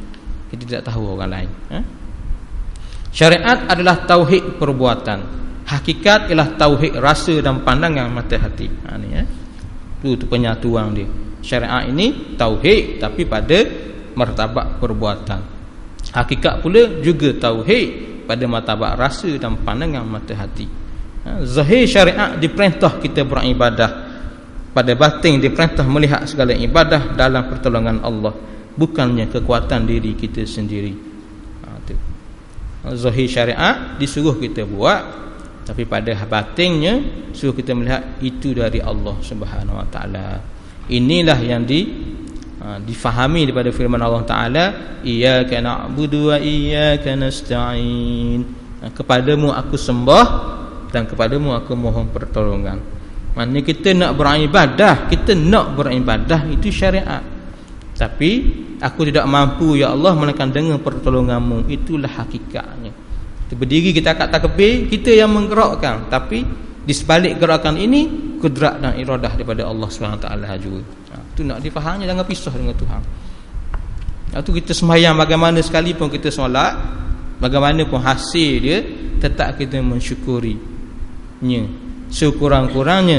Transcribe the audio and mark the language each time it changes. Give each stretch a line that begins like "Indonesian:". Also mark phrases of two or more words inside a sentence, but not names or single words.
Malay: Kita tidak tahu orang lain. Syariat adalah tauhid perbuatan. Hakikat ialah tauhid rasa dan pandangan mata hati. Tu penyatuan dia. Syariat ini tauhid tapi pada martabat perbuatan. Hakikat pula juga tauhid pada martabat rasa dan pandangan mata hati. Zahir syariat diperintah kita beribadah, pada batin diperintah melihat segala ibadah dalam pertolongan Allah, bukannya kekuatan diri kita sendiri. Zahir syariat disuruh kita buat, tapi pada batinnya suruh kita melihat itu dari Allah
Arabic: سبحانه وتعالى.
Malay: Inilah yang difahami daripada firman
Arabic: الله تعالى, إياك نعبد وإياك نستعين.
Malay: Kepadamu aku sembah dan kepadamu aku mohon pertolongan. Maknanya kita nak beribadah, itu syariat. Tapi aku tidak mampu ya Allah melainkan dengan pertolonganmu. Itulah hakikatnya. Kita berdiri, kita angkat takbir, kita yang menggerakkan, tapi di sebalik gerakan ini kudrat dan iradah daripada Allah SWT juga. Itu nak difahami, jangan pisah dengan Tuhan. Itu kita sembahyang bagaimana sekalipun kita solat, bagaimanapun hasil dia, tetap kita mensyukurinya sekurang-kurangnya.